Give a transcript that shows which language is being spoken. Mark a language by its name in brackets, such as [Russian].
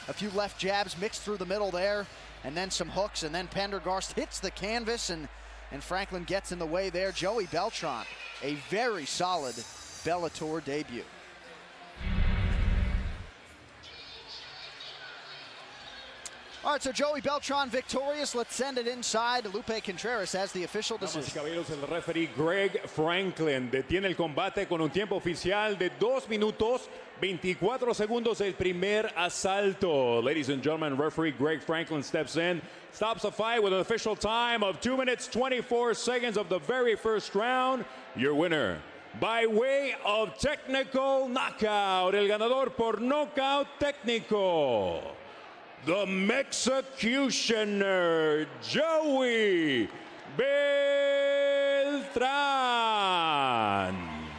[English] A few left jabs mixed through the middle there, and then some hooks, and then Pendergast hits the canvas, and Franklin gets in the way there. Joey Beltran, a very solid Bellator debut. All right, so Joey Beltran victorious. Let's send it inside. Lupe Contreras has the official decision. [Spanish] Caballeros, el referee Greg Franklin detiene el combate con un tiempo oficial de 2 minutos 24 segundos el primer asalto. [English] Ladies and gentlemen, referee Greg Franklin steps in, stops the fight with an official time of 2 minutes 24 seconds of the very first round. Your winner, by way of technical knockout, [Spanish] el ganador por nocaut técnico, [English] the Mexicutioner, Joey Beltran.